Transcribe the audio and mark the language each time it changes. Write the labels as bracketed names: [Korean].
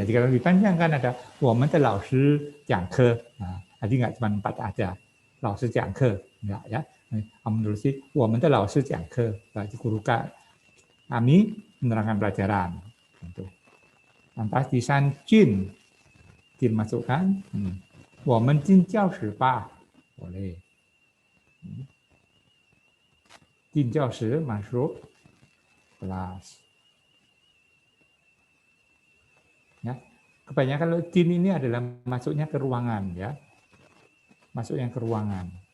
[Indonesian] Jadi kalau dipanjangkan ada [Chinese] 我们的老师讲课. [Indonesian] Nah, jadi nggak cuma 4 aja. [Chinese] 老师讲课, [Indonesian] enggak ya. Kamu tulis [Chinese] 我们的老师讲课, [Indonesian] berarti guru kami menerangkan pelajaran. Gitu. Lantas di san jin, jin masukkan. [Chinese] 我们进教室吧, [Indonesian] boleh. [Chinese] 进教室 [Indonesian] masuk kelas. Ya. Kebanyakan kalau jin ini adalah masuknya ke ruangan ya. Masuknya ke ruangan.